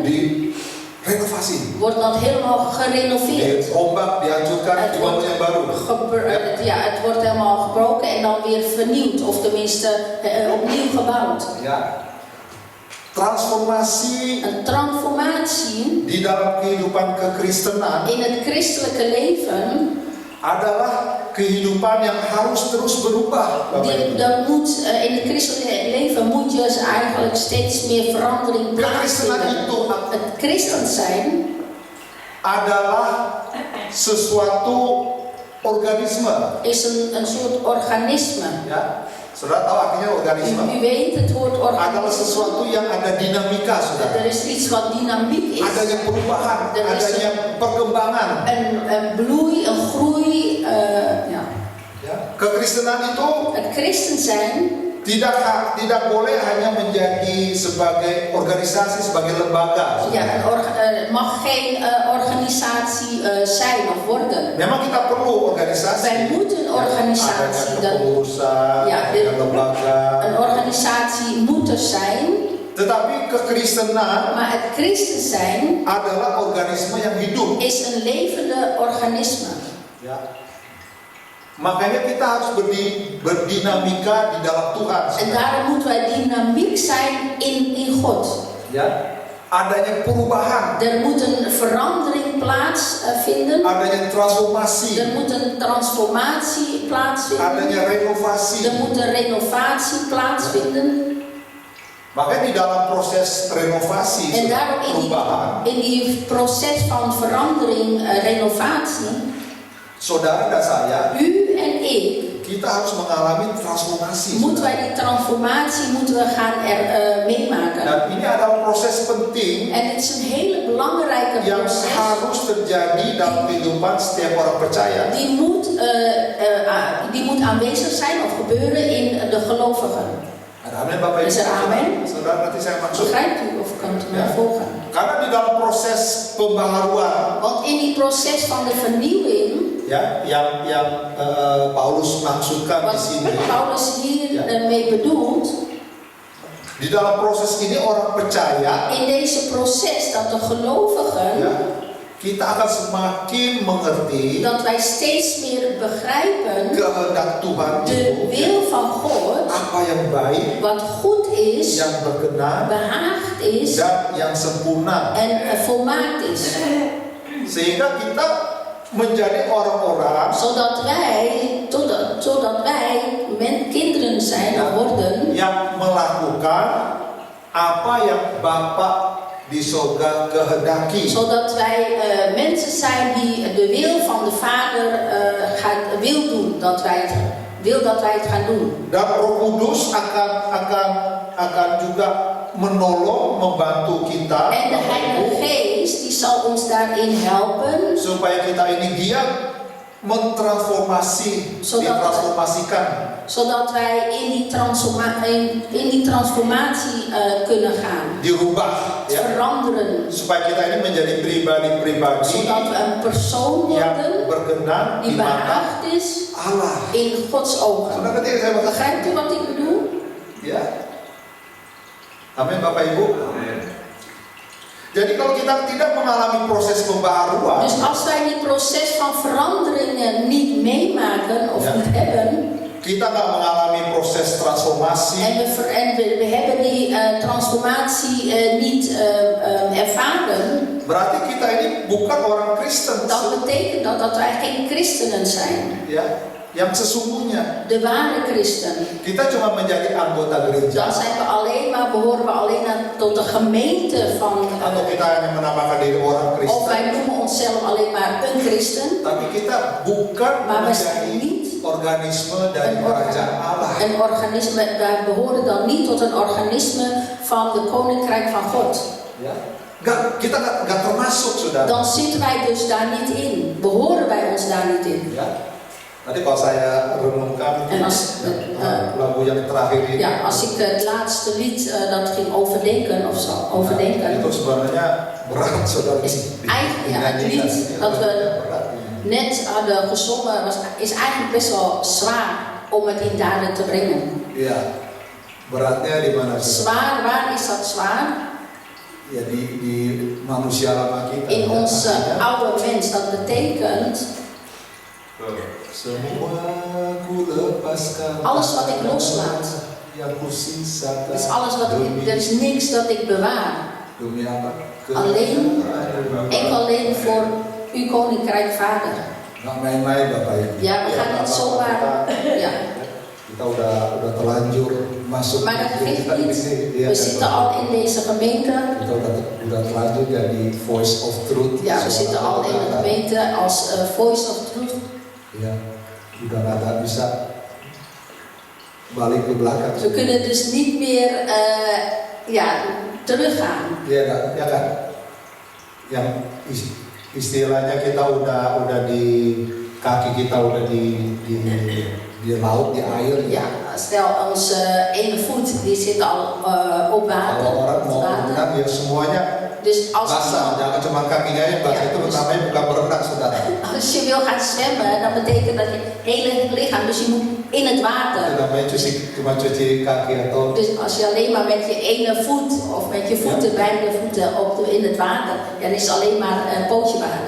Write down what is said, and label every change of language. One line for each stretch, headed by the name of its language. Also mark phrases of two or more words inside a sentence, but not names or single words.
Indonesian: Di renovasi.
Dutch: Wordt dat helemaal gerenoveerd.
Indonesian: Dirombak, dihancurkan, dibangun yang baru.
Dutch: Ja, het wordt helemaal gebroken en dan weer vernieuwd. Of tenminste opnieuw gebouwd.
Indonesian: Ya. Transformasi
Dutch: Een transformatie
Indonesian: di dalam kehidupan kekristenan
Dutch: in het christelijke leven.
Indonesian: adalah kehidupan yang harus terus berubah.
Dutch: In het christelijke leven moet je dus eigenlijk steeds meer verandering plaatsvinden. Het christen zijn
Indonesian: adalah sesuatu organisme.
Dutch: is een soort organisme.
Indonesian: Ya, saudara tahu artinya organisme?
Dutch: U weet het woord
Indonesian: Adalah organisme. sesuatu yang ada dinamika, saudara.
Dutch: Er is iets wat dynamiek is.
Indonesian: Adanya perubahan,
Dutch: Er is
Indonesian: adanya perkembangan.
Dutch: Een bloei, een groei. Ja.
Indonesian: Ya. Kekristenan itu
Dutch: Het christen zijn
Indonesian: tidak boleh hanya menjadi sebagai organisasi, sebagai lembaga.
Dutch: ja, mag geen organisatie zijn of worden.
Indonesian: Memang kita perlu organisasi.
Dutch: Wij moeten een organisatie.
Indonesian: Adanya kepengurusan,
Dutch: Ja,
Indonesian: adanya lembaga.
Dutch: Een organisatie moet er zijn.
Indonesian: Tetapi kekristenan
Dutch: Maar het christen zijn
Indonesian: adalah organisme yang hidup.
Dutch: is een levende organisme.
Indonesian: Ya. Makanya kita harus berdinamika di dalam Tuhan.
Dutch: En daarom moeten wij dynamiek zijn in God.
Indonesian: Ya. Adanya perubahan,
Dutch: Er moet een verandering plaatsvinden.
Indonesian: adanya transformasi,
Dutch: Er moet een transformatie plaatsvinden.
Indonesian: adanya renovasi.
Dutch: Er moet een renovatie plaatsvinden.
Indonesian: Makanya di dalam proses renovasi,
Dutch: En daarom
Indonesian: perubahan,
Dutch: in die proces van verandering, renovatie,
Indonesian: saudara dan saya,
Dutch: u en ik,
Indonesian: kita harus mengalami transformasi.
Dutch: moeten wij die transformatie gaan meemaken.
Indonesian: Dan ini adalah proses penting
Dutch: En het is een hele belangrijke
Indonesian: yang
Dutch: proces.
Indonesian: harus terjadi dalam kehidupan setiap orang percaya.
Dutch: Die moet aanwezig zijn of gebeuren in de gelovigen.
Indonesian: Ada amin Bapak Ibu.
Dutch: Is er amen?
Indonesian: Saudara nanti saya maksud.
Dutch: Begrijpt u of kunt u mij volgen?
Indonesian: Karena di dalam proses pembaharuan,
Dutch: Want in die proces van de vernieuwing,
Indonesian: ya, yang Paulus maksudkan di
Dutch: wat
Indonesian: sini.
Dutch: Paulus hier mee bedoelt,
Indonesian: Di dalam proses ini orang percaya,
Dutch: in deze proces dat de gelovigen,
Indonesian: ya, kita akan semakin mengerti
Dutch: dat wij steeds meer begrijpen
Indonesian: kehendak Tuhan
Dutch: de
Indonesian: itu,
Dutch: wil van God,
Indonesian: apa yang baik,
Dutch: wat goed is,
Indonesian: yang berkenan,
Dutch: behaagd is
Indonesian: dan yang sempurna.
Dutch: en volmaakt is.
Indonesian: Sehingga kita menjadi orang-orang
Dutch: Zodat wij kinderen zijn of worden,
Indonesian: yang melakukan apa yang Bapa di surga kehendaki.
Dutch: zodat wij mensen zijn die de wil van de Vader wil doen, dat wij het gaan doen.
Indonesian: Dan Roh Kudus akan juga menolong, membantu kita,
Dutch: En de Heilige Geest die zal ons daarin helpen,
Indonesian: supaya kita ini giat ditransformasikan.
Dutch: zodat wij in die transformatie kunnen gaan.
Indonesian: Dirubah, ya.
Dutch: Veranderen.
Indonesian: Supaya kita ini menjadi pribadi-pribadi
Dutch: Zodat we een persoon
Indonesian: yang
Dutch: worden
Indonesian: berkenan di
Dutch: die
Indonesian: mata
Dutch: behaagd is
Indonesian: Allah.
Dutch: in Gods ogen.
Indonesian: Saudara ketika saya berkata,
Dutch: Begrijpt u wat ik bedoel?
Indonesian: ya. Amin Bapak Ibu. Jadi kalau kita tidak mengalami proses pembaharuan,
Dutch: Dus als wij die proces van veranderingen niet meemaken of niet hebben,
Indonesian: kita nggak mengalami proses transformasi,
Dutch: en we hebben die transformatie niet ervaren,
Indonesian: berarti kita ini bukan orang Kristen.
Dutch: dan betekent dat wij geen christenen zijn.
Indonesian: Ya, yang sesungguhnya.
Dutch: de ware christen,
Indonesian: Kita cuma menjadi anggota
Dutch: dan
Indonesian: gereja,
Dutch: zijn we alleen maar, behoren we alleen tot de gemeente van,
Indonesian: atau kita hanya menamakan diri orang
Dutch: of
Indonesian: Kristen,
Dutch: wij noemen onszelf alleen maar een christen,
Indonesian: tapi kita bukan
Dutch: maar we zijn
Indonesian: menjadi
Dutch: niet
Indonesian: organisme dari
Dutch: een,
Indonesian: kerajaan Allah.
Dutch: een organisme, wij behoren dan niet tot een organisme van de koninkrijk van God.
Indonesian: Ya. Kita nggak termasuk, saudara.
Dutch: Dan zitten wij dus daar niet in, behoren wij ons daar niet in.
Indonesian: Ya. Tadi kalau saya renungkan
Dutch: En als,
Indonesian: lagu yang terakhir ini,
Dutch: ja, als ik het laatste lied dat ging overdenken of zo, overdenken,
Indonesian: itu sebenarnya berat, saudara.
Dutch: is eigenlijk ja, het lied dat we net hadden gezongen is eigenlijk best wel zwaar om het in daden te brengen.
Indonesian: Ya, beratnya di mana?
Dutch: Zwaar, waar is dat zwaar?
Indonesian: Ya di manusia lama kita.
Dutch: In onze oude mens, dat betekent
Indonesian: Semua ku lepaskan.
Dutch: alles wat ik loslaat.
Indonesian: Yang ku sisakan.
Dutch: Dus alles wat ik, er is niks dat ik bewaar.
Indonesian: Demi apa?
Dutch: Alleen, alleen voor uw koninkrijk Vader.
Indonesian: Nggak main-main Bapak ya.
Dutch: Ja, we gaan niet zomaar. Ja.
Indonesian: Kita udah terlanjur masuk.
Dutch: Maar dat geeft niet.
Indonesian: Ya,
Dutch: We zitten al in deze gemeente.
Indonesian: Kita udah terlanjur jadi voice of truth.
Dutch: Ja, we zitten al in de gemeente als voice of truth.
Indonesian: Ya, udah nggak bisa balik ke belakang.
Dutch: We kunnen dus niet meer teruggaan.
Indonesian: Iya kan? Yang istilahnya kita udah di kaki kita udah di laut, di air.
Dutch: Ja, stel onze ene voet die zit al op water.
Indonesian: Kalau orang mau
Dutch: water.
Indonesian: berenang ya semuanya
Dutch: Dus als,
Indonesian: basah, jangan cuma kakinya yang basah.
Dutch: Ja,
Indonesian: Itu
Dutch: dus-
Indonesian: namanya bukan berenang, saudara.
Dutch: als je wil gaan zwemmen, dan betekent dat je hele lichaam, dus je moet in het
Indonesian: Itu
Dutch: water.
Indonesian: namanya cuma cuci kaki atau.
Dutch: Dus als je alleen maar met je ene voet of met je voeten, beide voeten in het water, dan is het alleen maar een pootje water.